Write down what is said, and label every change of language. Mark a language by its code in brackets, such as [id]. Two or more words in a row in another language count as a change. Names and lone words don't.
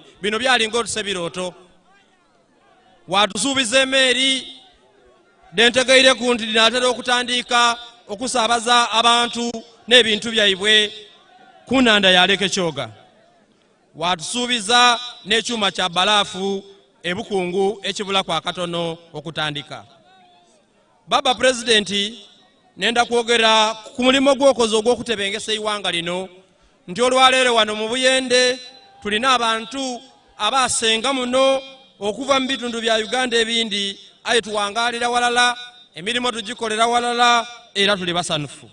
[xog] Bino byalinga otuse birooto. Watusuubiza emeeri dentegeire ku nti dinatera okutandika okusaabaza abantu n'ebintu byaibwe ku nnanda ya Lake Kyoga. Watusuubiza n'ekyuma kya balaafu ebukungu ekibula kwa katono okutandika. Baba President nenda kwogera ku mulimo gw'okoze ogw'okutebengesa iwanga lino nti olwaleero wano mu Buyende tulina abantu abasenga muno okuva mu bitundu bya Uganda ebindi aye tuwangalira walala emirimu tugikolera walala era tuli basanufu.